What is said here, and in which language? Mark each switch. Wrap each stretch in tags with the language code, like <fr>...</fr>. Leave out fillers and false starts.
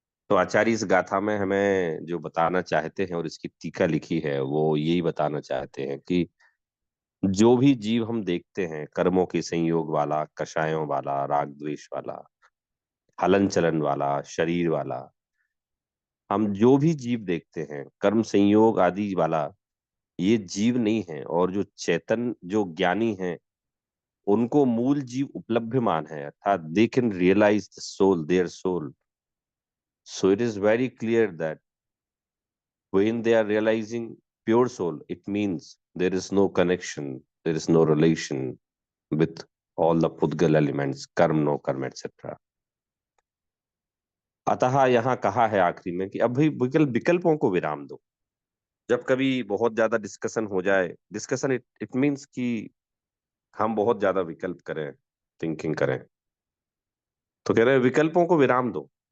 <hi>तो आचार्य इस गाथा में हमें जो बताना चाहते हैं, और इसकी टीका लिखी है, वो यही बताना चाहते हैं कि जो भी जीव हम देखते हैं, कर्मों के संयोग वाला, कषायों वाला, राग द्वेष वाला, हलन चलन वाला, शरीर वाला, हम जो भी जीव देखते हैं कर्म संयोग आदि वाला, ये जीव नहीं है। और जो चेतन, जो ज्ञानी है, उनको मूल जीव उपलब्धमान है, अर्थात</hi> <en>They can realize the soul, their soul. So it is very clear that when they are realizing pure soul, it means there is no connection, there is no relation with all the Pudgal elements, karma, no karma, etc.</en> <hi>अतः यहाँ कहा है आखिरी में कि अभी विकल्पों को विराम दो। जब कभी बहुत ज्यादा डिस्कशन हो जाए, डिस्कशन</hi> <en>it means</en> <hi>कि हम बहुत ज्यादा विकल्प करें, थिंकिंग करें, तो कह रहे हैं विकल्पों को विराम दो।</hi>